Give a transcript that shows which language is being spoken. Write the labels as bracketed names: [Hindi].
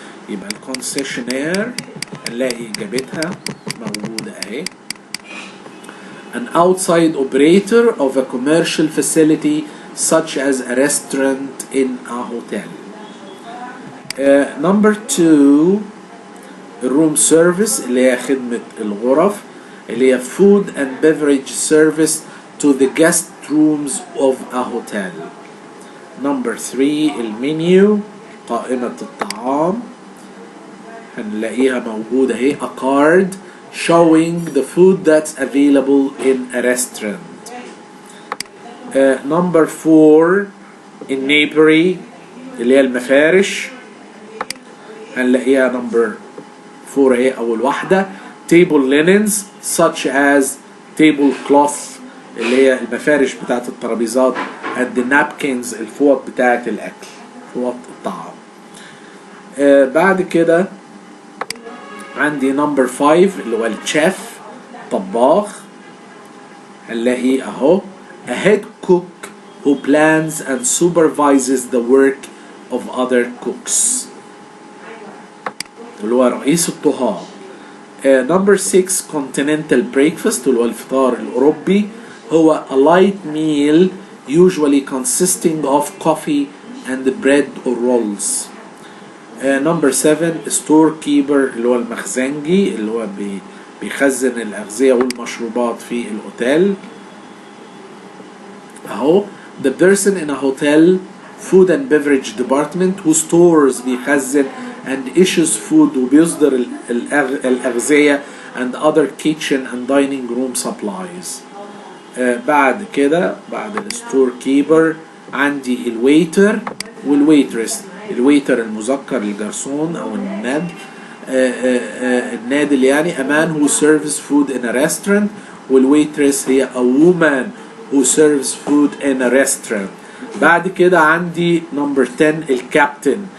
[Arabic] يبقى الكونسيشنير نلاقي اجابتها موجودة اهي. [English] An outside operator of a commercial facility such as a restaurant in a hotel. Number 2 room service [Arabic] اللي هي خدمة الغرف اللي هي [English] food and beverage service to the guest rooms of a hotel. Number 3 [Arabic] المنيو قائمة الطعام هنلاقيها موجودة اهي [English] a card showing the food that's available in a restaurant. [Arabic] Number 4 النيبري اللي هي المفارش هنلاقيها number 4 اهي اول واحدة [English] table linens such as table cloth [Arabic] اللي هي المفارش بتاعت الترابيزات [English] and the napkins [Arabic] الفوط بتاعت الاكل فوط الطعام. بعد كده عندي number 5 اللي هو الشيف طباخ هنلاقي اهو [English] a head cook who plans and supervises the work of other cooks [Arabic] اللي هو رئيس الطهاة. [English] number 6 Continental Breakfast [Arabic] اللي هو الفطار الأوروبي هو [English] a light meal usually consisting of coffee and bread or rolls. number 7 storekeeper [Arabic] اللي هو المخزنجي اللي هو بيخزن الأغذية والمشروبات في الأوتيل أهو [English] the person in a hotel food and beverage department who stores [Arabic] بيخزن [English] and issues food [Arabic] وبيصدر الأغذية [English] and other kitchen and dining room supplies. [Arabic] بعد كده بعد الستور كيبر عندي الويتر والويترس. الويتر المذكر الجرسون أو الناد النادل يعني [English] a man who serves food in a restaurant [Arabic] والويترس هي [English] a woman who serves food in a restaurant. [Arabic] بعد كده عندي number 10 الكابتن.